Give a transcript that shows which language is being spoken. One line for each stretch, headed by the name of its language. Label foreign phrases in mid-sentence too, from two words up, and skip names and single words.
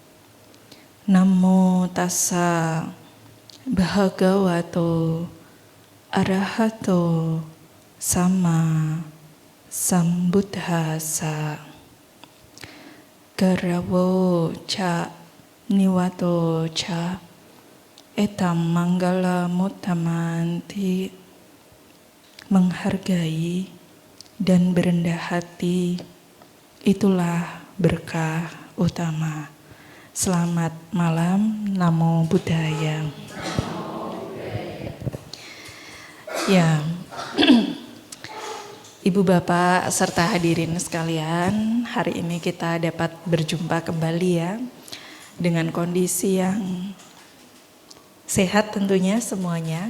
Pali: Namo tassa bhagavato arahato sama sambuddhassa. Garawo ca niwato ca etam manggala mutamanti.
Indonesian: Menghargai dan berendah hati itulah berkah utama. Selamat malam, Namo Buddhaya. Ya, Ibu Bapak serta hadirin sekalian, hari ini kita dapat berjumpa kembali ya, dengan kondisi yang sehat tentunya semuanya.